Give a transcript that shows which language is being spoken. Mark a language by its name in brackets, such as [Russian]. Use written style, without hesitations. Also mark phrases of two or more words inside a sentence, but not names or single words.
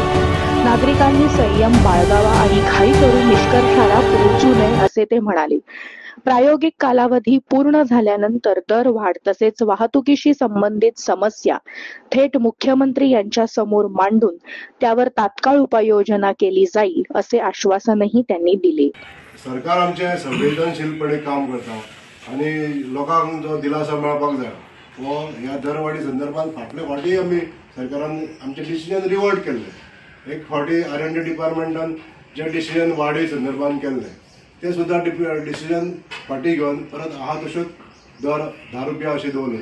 [Marathi] नागरिकांनी संयम बाळगावा आणि घाई करून निष्कर्षाला पोहोचू नये असे ते म्हणाले। प्रायोगिक कालावधी पूर्ण झाल्यानंतर दरवाढ तसेच वाहतुकीशी संबंधित समस्या थेट मुख्यमंत्री यांच्या समोर मांडून त्यावर तात्काळ उपाययोजना केली जाईल असे आश्वासनही त्यांनी दिले। [Konkani] सरकार आमचे संवेदनशीलपणे काम करता आणि लोकांक जो दिलासा मेळपाक जाय वो ह्या दरवाडी संदर्भात फाटले फावटी आमी सरकारान आमचे [English] decision revert [Konkani] केल्ले। एक फावटी R&D डिपार्टमेंटान जे डिसिजन वाडे संदर्भात केल्ले ते सुद्धा डिसिजन फाटी घेवन परत आहा तश्योच दर 10 रुपया अशें दवरले।